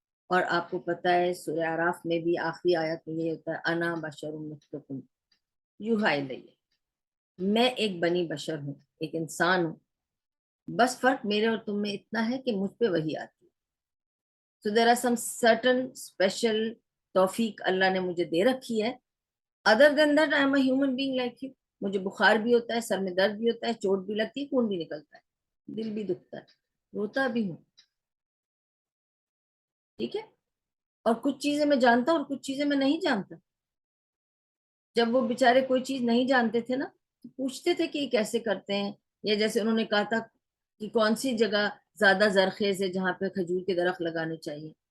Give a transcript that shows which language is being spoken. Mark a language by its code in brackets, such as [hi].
[ur] اور آپ کو پتہ ہے سورہ اعراف میں بھی آخری آیت میں یہ ہوتا ہے [ar] انا بشر مثلکم یوحی الیہ, [ur] میں ایک بنی بشر ہوں, ایک انسان ہوں, بس فرق میرے اور تم میں اتنا ہے کہ مجھ پہ وحی آتی ہے. [en] So there are some certain special [ur] توفیق اللہ نے مجھے دے رکھی ہے. [en] other than that I am a human being like you. [ur] مجھے بخار بھی ہوتا ہے, سر میں درد بھی ہوتا ہے, چوٹ بھی لگتی ہے, خون بھی نکلتا ہے, دل بھی دکھتا ہے, روتا بھی ہوں. ٹھیک ہے. اور کچھ چیزیں میں جانتا ہوں اور کچھ چیزیں میں نہیں جانتا. جب وہ بیچارے کوئی چیز نہیں جانتے تھے نا تو پوچھتے تھے کہ یہ کیسے کرتے ہیں, یا جیسے انہوں نے کہا تھا کہ کون سی جگہ زیادہ زرخیز ہے جہاں پہ کھجور کے درخت لگانے چاہیے.